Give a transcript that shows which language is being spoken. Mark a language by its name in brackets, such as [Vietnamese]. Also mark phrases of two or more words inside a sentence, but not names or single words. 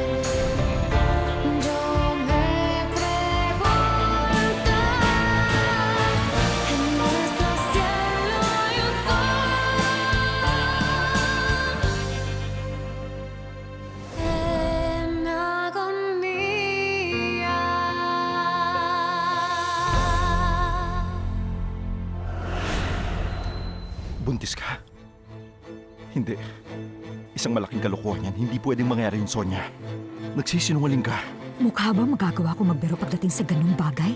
[Spanish] Yo me pregunto, en nuestro cielo hay un sol en agonía. [Filipino] Buntis ka? Hindi. Isang malaking kalokohan yan. Hindi pwedeng mangyari yun, Sonia. Nagsisinungaling ka. Mukha ba magagawa ko magbiro pagdating sa ganung bagay?